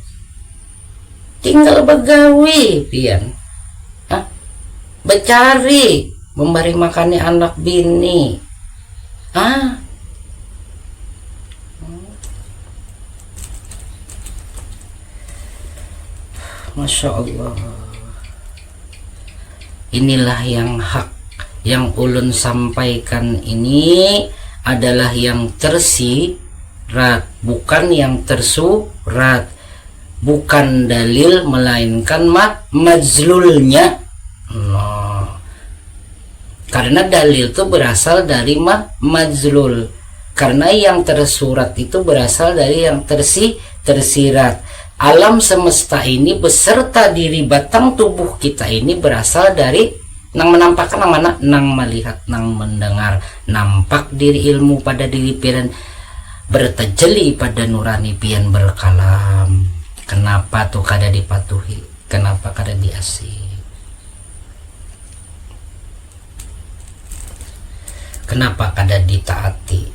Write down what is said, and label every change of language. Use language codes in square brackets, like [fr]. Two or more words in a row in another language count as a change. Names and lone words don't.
[bjn] Tinggal begawi pian. Becari memberi makannya anak bini. [ar] ما شاء الله. [bjn] Inilah yang hak yang ulun sampaikan ini adalah yang tersirat, bukan yang tersurat. [id] bukan dalil melainkan majlulnya. Nah, karena dalil itu berasal dari majlul, karena yang tersurat itu berasal dari yang tersirat. [bjn] Alam semesta ini beserta diri batang tubuh kita ini berasal dari nang menampakkan nang mana, nang melihat, nang mendengar. Nampak diri ilmu pada diri pian bertajeli pada nurani pian berkalam. Kenapa tuh kada dipatuhi, kenapa kada diasi? Kenapa kada ditaati?